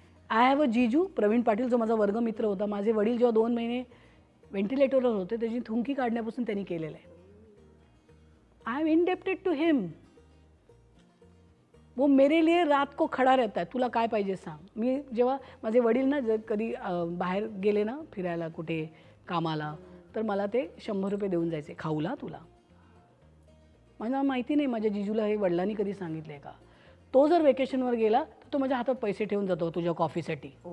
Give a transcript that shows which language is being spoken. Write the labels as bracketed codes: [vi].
[en] I have a [mr] जीजू प्रवीण पाटील, जो माझा वर्गमित्र होता. माझे वडील जेव्हा 2 महिने व्हेंटिलेटरवर होते त्याची थुंकी काढण्यापासून त्यांनी केलेलं आहे. [en] I am indebted to him. [hi] वो मेरे लिए रात को खडा रहता है. [mr] तुला काय पाहिजे सांग. मी जेव्हा माझे वडील ना जर कधी बाहेर गेले ना फिरायला कुठे कामाला, तर मला ते 100 रुपये देऊन जायचे, खाऊला तुला. मला माहिती नाही माझ्या जिजूला हे वडिलांनी कधी सांगितलंय का. तो जर वेकेशनवर गेला तर तो माझ्या हातात पैसे ठेवून जातो तुझ्या कॉफीसाठी.